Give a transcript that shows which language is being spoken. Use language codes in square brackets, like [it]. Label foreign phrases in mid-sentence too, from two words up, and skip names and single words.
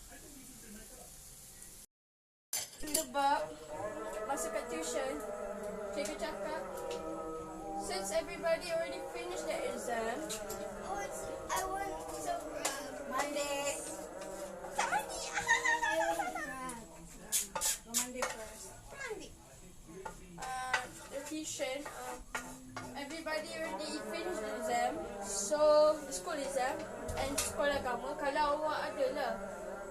[ms] Diba? Masakit tuition. Cikgu cakap, [en] since everybody already finished their exam, I want to grab. Monday. Monday. Monday first. Monday. the tuition, everybody already finished the exam, so the school exam and [ms] sekolah agama. Kalau awak ada lah